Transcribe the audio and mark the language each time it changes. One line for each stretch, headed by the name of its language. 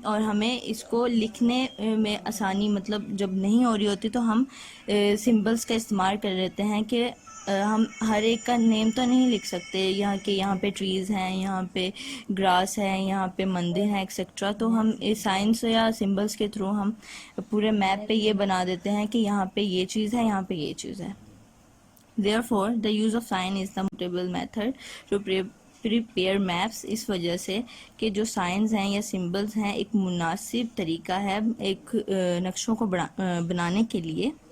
Urdu: اور ہمیں اس کو لکھنے میں آسانی مطلب جب نہیں ہو رہی ہوتی تو ہم سمبلس کا استعمال کر لیتے ہیں کہ ہم ہر ایک کا نیم تو نہیں لکھ سکتے یہاں کہ یہاں پہ ٹریز ہیں، یہاں پہ گراس ہے، یہاں پہ مندر ہیں، ایکسیٹرا. تو ہم سائنس یا سمبلس کے تھرو ہم پورے میپ پہ یہ بنا دیتے ہیں کہ یہاں پہ یہ چیز ہے، یہاں پہ یہ چیز ہے.
English: Therefore, the use of sign is the suitable method to prepare maps.
Urdu: اس وجہ سے کہ جو سائنز ہیں یا سمبلز ہیں ایک مناسب طریقہ ہے ایک نقشوں کو بنانے کے لیے.